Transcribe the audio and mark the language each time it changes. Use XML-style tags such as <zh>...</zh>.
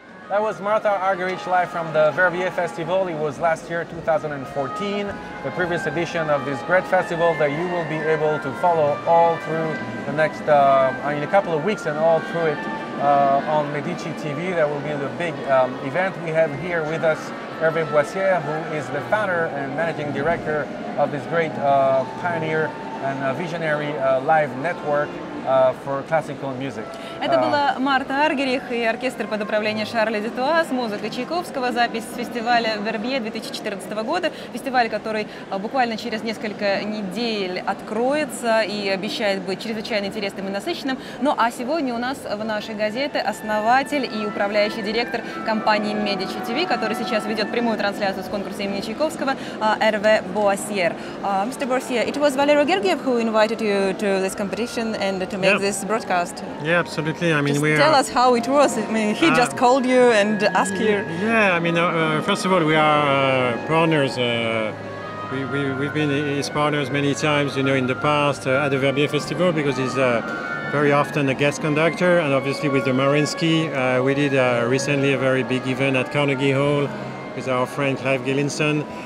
<en>was Martha Argerich live from the Verbier Festival. It was last year, 2014, the previous edition of this great festival that you will be able to follow all through the next, in a couple of weeks and all through it on Medicitv. That will be the big event. We have here with us Hervé Boissière, who is the founder and managing director of this great pioneer and visionary live network for classical music.</en> <ru>Это была Марта Аргерих и оркестр под управлением Шарля Дютуа с музыкой Чайковского. Запись с фестиваля Вербье 2014 года. Фестиваль, который буквально через несколько недель откроется и обещает быть чрезвычайно интересным и насыщенным. Ну а сегодня у нас в нашей газете основатель и управляющий директор компании Medicitv, который сейчас ведет прямую трансляцию с конкурса имени Чайковского, Hervé Boissière.</ru> <en>Mr. Boissière, it was Valery Gergiev who invited you to this competition and to make this broadcast. Yeah, absolutely. I mean, just tell us how it was. I mean, he just called you and asked you. Yeah, I mean, first of all, we are partners. We've been his partners many times, you know, in the past at the Verbier Festival, because he's very often a guest conductor, and obviously with the Mariinsky, we did recently a very big event at Carnegie Hall with our friend Clive Gillinson.</en>